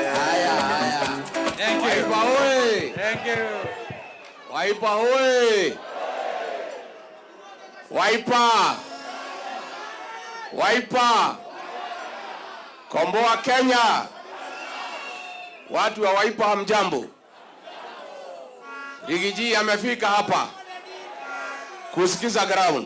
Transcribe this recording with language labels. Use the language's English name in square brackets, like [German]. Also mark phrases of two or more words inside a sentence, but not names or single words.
[Swahili] Haya [English] thank you [Swahili] Wiper hoye, [English] thank you [Swahili] Wiper hoye, Wiper komboa Kenya. Watu wa Wiper hamjambo. Rigiji amefika hapa kusikiza ground.